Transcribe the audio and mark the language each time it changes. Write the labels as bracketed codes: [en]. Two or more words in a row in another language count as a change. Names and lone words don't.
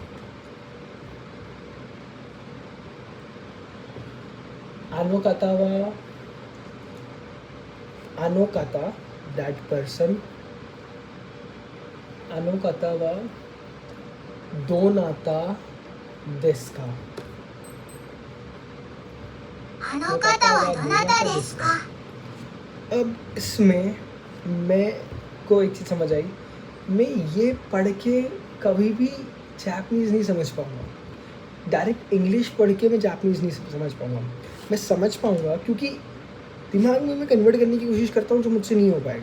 [ja] あの方 [en] that person, [ja] あの方はどなたですか. あの方はどなたですか [hi] अब इसमें मैं को एक चीज़ समझ आई, मैं ये पढ़ के कभी भी जापनीज़ नहीं समझ पाऊँगा। [en] direct English [hi] पढ़ के मैं जापनीज़ नहीं समझ पाऊँगा। मैं समझ पाऊँगा क्योंकि दिमाग में मैं कन्वर्ट करने की कोशिश करता हूँ, जो मुझसे नहीं हो पाएगा।